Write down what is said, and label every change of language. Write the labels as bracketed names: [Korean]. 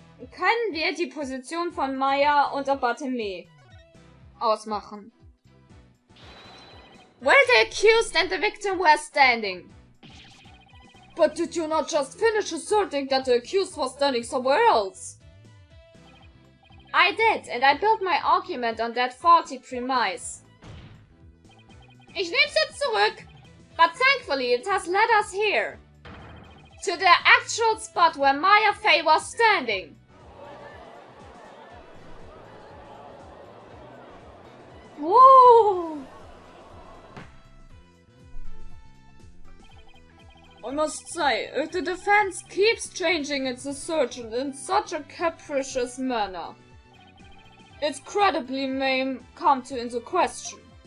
[German] Können wir die Position von Maya und Abateme ausmachen? [English] Where the accused and the victim were standing. But did you not just finish asserting that the accused was standing somewhere else? I did, and I built my argument on that faulty premise. [German] Ich nehm's jetzt zurück, [English] but thankfully it has led us here. To the actual spot where Maya Fey was standing. Whoa! I must say, if the defense keeps changing its assertion in such a capricious manner, its credibility may come into question.